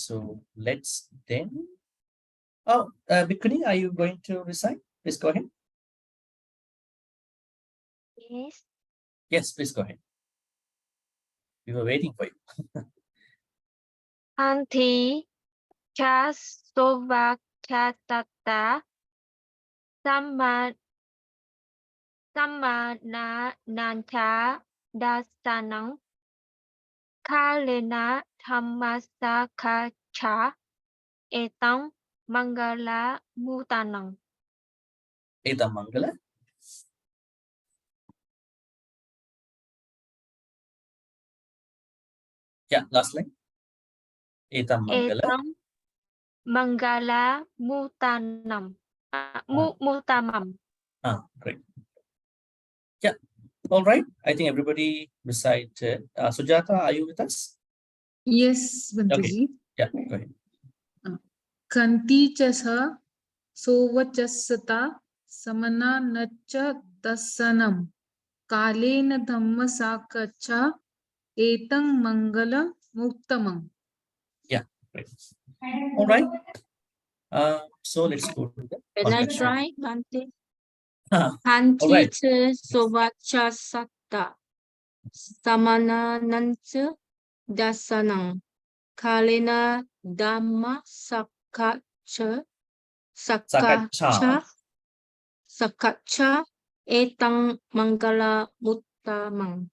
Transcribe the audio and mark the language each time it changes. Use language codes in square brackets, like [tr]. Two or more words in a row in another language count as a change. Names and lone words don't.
[en] So let's then. Oh, Bikuni, are you going to recite? Please go ahead. Yes. Yes, please go ahead. We were waiting for you. [pi] Anti Chasovakatata Sama Nanta Dasanang Kalena Thamasakacha Etang Maṅgala Mutanang. Etang Maṅgala. [en] Yeah, last line. [pi] Etang Maṅgala. Etang Maṅgala Mutanam. Mutamam. [en] Great. Yeah. All right. I think everybody recited. Sujata, are you with us? Yes, Bhante Okay. ji. Yeah, go ahead. [pi] Kanti chasa sovachasata samana nacha dasanam kalena dhamma sakacha etang mangala muktamam. [en] Yeah, great. All right. So let's go to the Can I try, Bhante? all [pi] Kanti [en] right. [pi] Sovachasata Samana Nancha Dasanang Kalena Dhamma Sakacha Etang Maṅgala Muttamang.